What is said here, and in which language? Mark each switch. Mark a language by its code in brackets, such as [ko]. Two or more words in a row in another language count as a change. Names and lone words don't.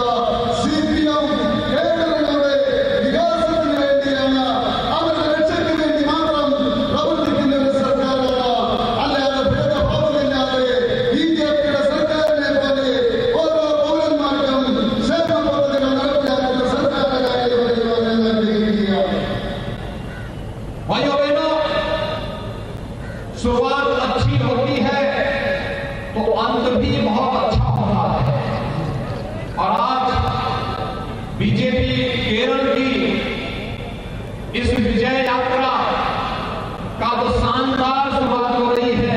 [ml] സിപിഎം കേരളങ്ങളുടെ വികാസത്തിന് വേണ്ടിയാണ്, അവരുടെ രക്ഷയ്ക്ക് വേണ്ടി മാത്രം പ്രവർത്തിക്കുന്ന ഒരു സർക്കാരാണ്. അല്ലാതെ ഭേദഭാവമില്ലാതെ ബിജെപിയുടെ സർക്കാരിനെ പോലെ ഓരോ പൗരന്മാർക്കും ക്ഷേമ പദ്ധതികൾ നടപ്പിലാക്കുന്ന സർക്കാരിന്റെ കാര്യം പറയുവാൻ ഞാൻ ആഗ്രഹിക്കുകയാണ്. [hi] भाइयों बहनों, शुरुआत अच्छी होती है तो अंत भी बहुत अच्छा होता है। और आज बीजेपी केरल की इस विजय यात्रा का तो शानदार शुरुआत हो रही है।